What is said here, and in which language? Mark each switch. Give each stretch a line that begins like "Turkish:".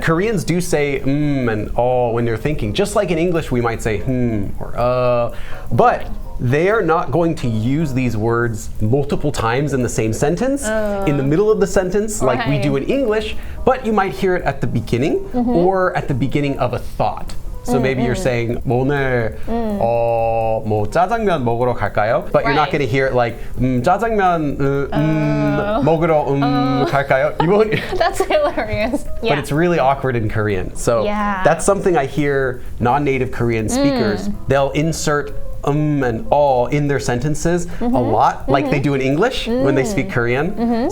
English: Koreans do say and all when they're thinking. Just like in English, we might say or but they are not going to use these words multiple times in the same sentence, in the middle of the sentence, like we do in English, but you might hear it at the beginning or at the beginning of a thought. So maybe you're saying
Korean: 오늘 뭐 짜장면 먹으러 갈까요?
English: But you're not going to hear it like
Korean: 짜장면 먹으러 갈까요?
English: You won't. That's hilarious. Yeah. But it's really awkward in Korean. So that's something I hear non-native Korean speakers. They'll insert and all in their sentences a lot, like they do in English when they speak Korean.